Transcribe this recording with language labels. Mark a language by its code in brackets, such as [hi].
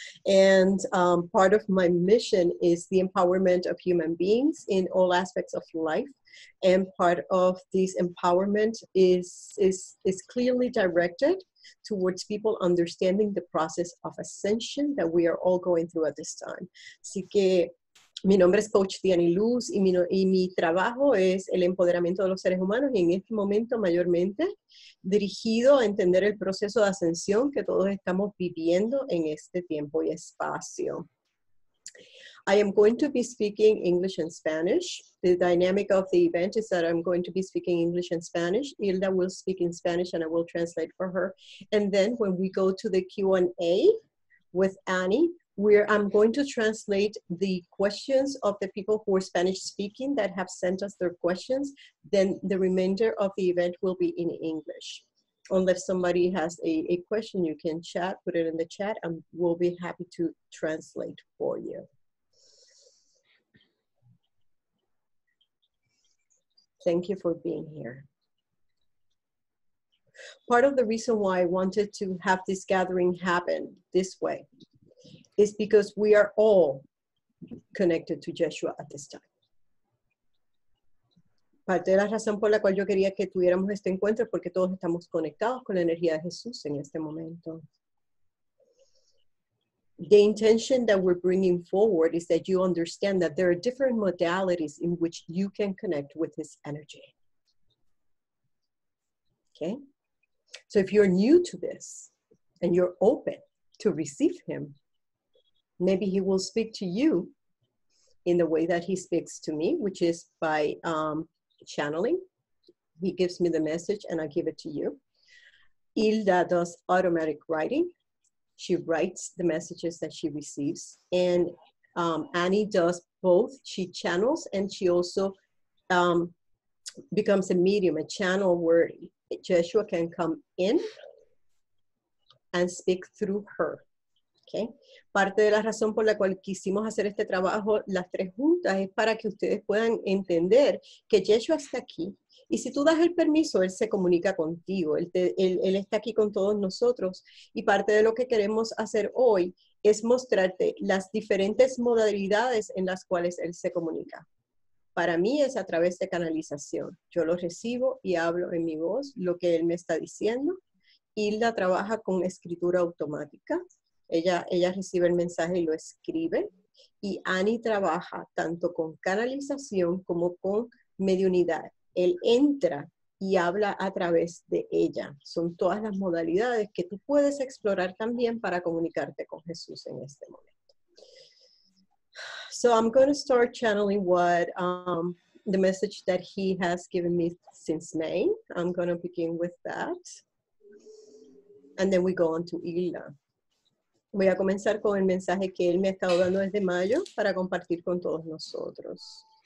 [en] And part of my mission is the empowerment of human beings in all aspects of life. And part of this empowerment is clearly directed towards people understanding the process of ascension that we are all going through at this time. [es] Así que mi nombre es Coach Dianiluz y mi trabajo es el empoderamiento de los seres humanos y en este momento mayormente dirigido a entender el proceso de ascensión que todos estamos viviendo en este tiempo y espacio. [en] I am going to be speaking English and Spanish. The dynamic of the event is that I'm going to be speaking English and Spanish. Hilda will speak in Spanish and I will translate for her. And then when we go to the Q&A with Annie, I'm going to translate the questions of the people who are Spanish speaking that have sent us their questions. Then the remainder of the event will be in English. Unless somebody has a question, you can chat, put it in the chat, and we'll be happy to translate for you. Thank you for being here. Part of the reason why I wanted to have this gathering happen this way is because we are all connected to Yeshua at this time. [es] Parte de la razón por la cual yo quería que tuviéramos este encuentro es porque todos estamos conectados con la energía de Jesús en este momento. [en] The intention that we're bringing forward is that you understand that there are different modalities in which you can connect with his energy. Okay? So if you're new to this and you're open to receive him, maybe he will speak to you in the way that he speaks to me, which is by channeling. He gives me the message and I give it to you. Hilda does automatic writing. She writes the messages that she receives. And Annie does both. She channels and she also becomes a medium, a channel where Yeshua can come in and speak through her. Okay. [es] Parte de la razón por la cual quisimos hacer este trabajo las tres juntas es para que ustedes puedan entender que Yeshua está aquí y si tú das el permiso, Él se comunica contigo, Él está aquí con todos nosotros y parte de lo que queremos hacer hoy es mostrarte las diferentes modalidades en las cuales Él se comunica. Para mí es a través de canalización. Yo lo recibo y hablo en mi voz lo que Él me está diciendo. Hilda trabaja con escritura automática. Ella recibe el mensaje y lo escribe. Y Annie trabaja tanto con canalización como con mediunidad. Él entra y habla a través de ella. Son todas las modalidades que tú puedes explorar también para comunicarte con Jesús en este momento. [en] So I'm going to start channeling what the message that he has given me since May. I'm going to begin with that. And then we go on to Hilda. [es] Voy a comenzar con el mensaje que él me ha estado dando desde mayo para compartir con todos nosotros.